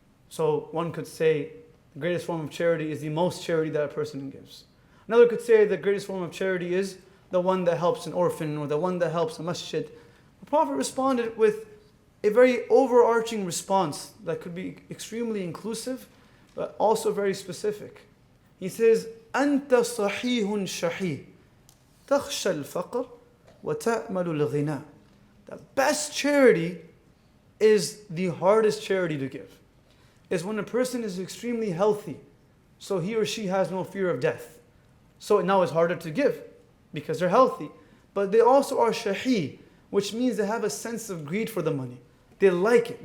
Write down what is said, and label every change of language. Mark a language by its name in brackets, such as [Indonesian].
[English] So one could say the greatest form of charity is the most charity that a person gives. Another could say the greatest form of charity is the one that helps an orphan or the one that helps a masjid. The Prophet responded with a very overarching response that could be extremely inclusive, but also very specific. [Arabic] He says, أَنْتَ صَحِيحٌ شَحِيحٌ تَخْشَى الْفَقْرَ وَتَأْمَلُ الْغِنَى. [English] The best charity is the hardest charity to give. Is when a person is extremely healthy, so he or she has no fear of death. So now it's harder to give because they're healthy. But they also are shahi, which means they have a sense of greed for the money. They like it.